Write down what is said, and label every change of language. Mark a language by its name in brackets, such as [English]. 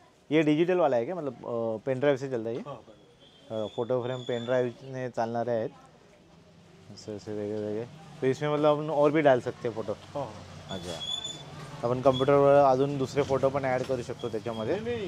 [Hindi] ये डिजिटल वाला है क्या मतलब पेन ड्राइव से चलता है ये? [Marathi] फोटो फ्रेम पेन ड्राइवने चालणारे आहेत असे वेगळे. [Hindi] तो इसमें मतलब आपण और भी डाल सकते फोटो. [Marathi] अच्छा अपन कंप्यूटरवर अजून दुसरे फोटो पण ॲड करू शकतो त्याच्यामध्ये.